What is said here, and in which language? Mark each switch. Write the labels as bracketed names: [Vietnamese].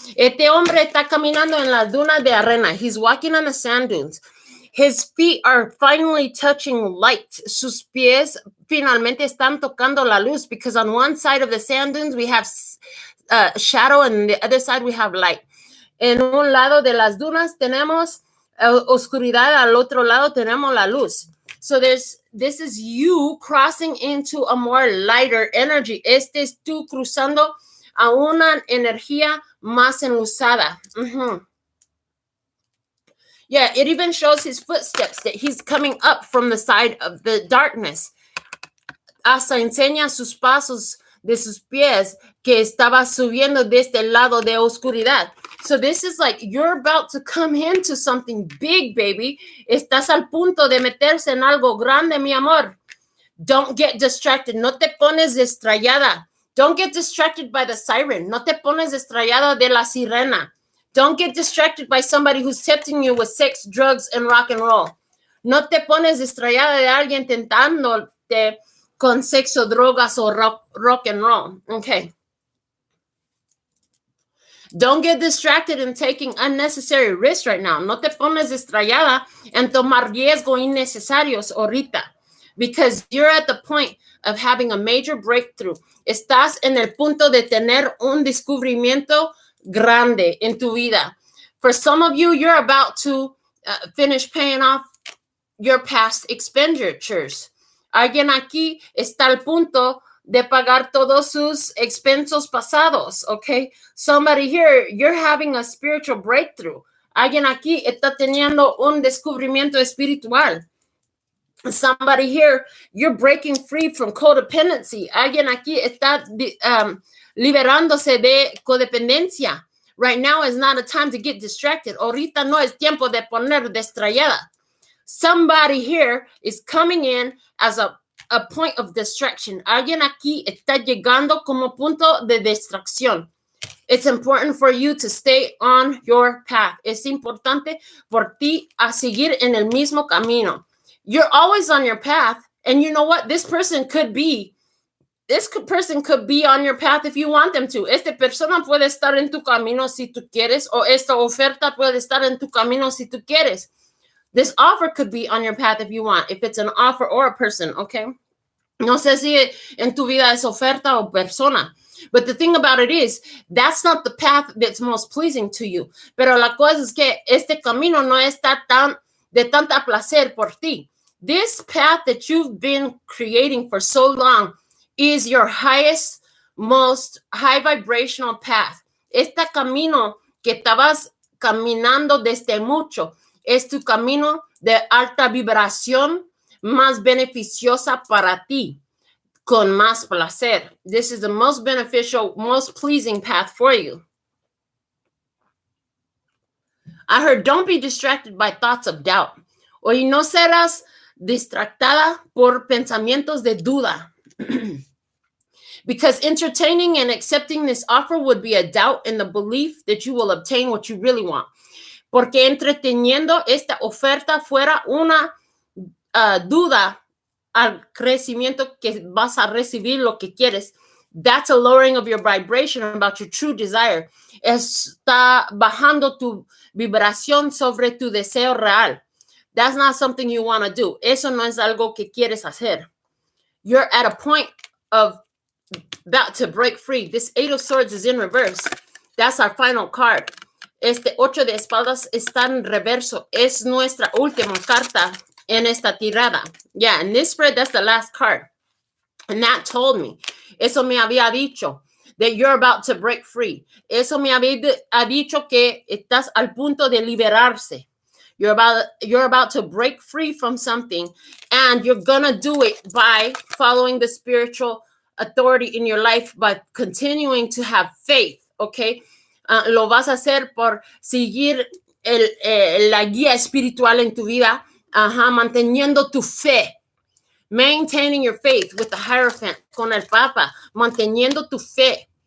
[Spanish] Este hombre está caminando en las dunas de arena. [English] He's walking on the sand dunes. His feet are finally touching light. [Spanish] Sus pies finalmente están tocando la luz [English] because on one side of the sand dunes we have shadow and the other side we have light. [Spanish] En un lado de las dunas tenemos oscuridad, al otro lado tenemos la luz. [English] So this is you crossing into a more lighter energy. [Spanish] Este es tú cruzando a una energía más enluzada. [English] Yeah, it even shows his footsteps that he's coming up from the side of the darkness. [Spanish] Hasta enseña sus pasos de sus pies que estaba subiendo desde el lado de oscuridad. [English] So this is like you're about to come into something big, baby. [Spanish] Estás al punto de meterse en algo grande, mi amor. [English] Don't get distracted. [Spanish] No te pones distrayada. [English] Don't get distracted by the siren. [Spanish] No te pones distrayada de la sirena. [English] Don't get distracted by somebody who's tempting you with sex, drugs, and rock and roll. [Spanish] No te pones distrayada de alguien tentándote con sexo, drogas, o rock and roll. Okay. [English] Don't get distracted in taking unnecessary risks right now. [Spanish] No te pones distrayada en tomar riesgos innecesarios ahorita. [English] Because you're at the point of having a major breakthrough. [Spanish] Estás en el punto de tener un descubrimiento grande en tu vida. [English] For some of you, you're about to finish paying off your past expenditures. [Spanish] Alguien aquí está al punto de pagar todos sus expensos pasados, okay? [English] Somebody here, you're having a spiritual breakthrough. [Spanish] Alguien aquí está teniendo un descubrimiento espiritual. [English] Somebody here, you're breaking free from codependency. [Spanish] Alguien aquí está liberándose de codependencia. [English] Right now is not a time to get distracted. [Spanish] Ahorita no es tiempo de poner distrayada. [English] Somebody here is coming in as a point of distraction. [Spanish] Alguien aquí está llegando como punto de distracción. [English] It's important for you to stay on your path. [Spanish] Es importante por ti a seguir en el mismo camino. [English] You're always on your path. And you know what? This person could be on your path if you want them to. [Spanish] Esta persona puede estar en tu camino si tú quieres, o esta oferta puede estar en tu camino si tú quieres. [English] This offer could be on your path if you want, if it's an offer or a person, okay? [Spanish] No sé si en tu vida es oferta o persona. [English] But the thing about it is, that's not the path that's most pleasing to you. [Spanish] Pero la cosa es que este camino no está de tanta placer por ti. [English] This path that you've been creating for so long is your highest, most high vibrational path. [Spanish] Este camino que estabas caminando desde mucho es tu camino de alta vibración, más beneficiosa para ti, con más placer. [English] This is the most beneficial, most pleasing path for you. I heard, don't be distracted by thoughts of doubt. [Spanish] O no serás distractada por pensamientos de duda. [English] Because entertaining and accepting this offer would be a doubt in the belief that you will obtain what you really want. [Spanish] Porque entreteniendo esta oferta fuera una duda al crecimiento que vas a recibir lo que quieres. [English] That's a lowering of your vibration about your true desire. [Spanish] Está bajando tu vibración sobre tu deseo real. [English] That's not something you want to do. [Spanish] Eso no es algo que quieres hacer. [English] You're at a point of about to break free. This Eight of Swords is in reverse. That's our final card. [Spanish] Este Ocho de Espadas está en reverso. Es nuestra última carta en esta tirada. [English] Yeah, in this spread, that's the last card. And that told me, [Spanish] eso me había dicho, [English] that you're about to break free. [Spanish] Eso me había dicho que estás al punto de liberarse. [English] You're about to break free from something, and you're gonna do it by following the spiritual authority in your life, by continuing to have faith, okay? [Spanish] Lo vas a hacer por seguir la guía espiritual en tu vida, manteniendo tu fe, [English] maintaining your faith with the Hierophant, [Spanish] con el Papa, manteniendo tu fe.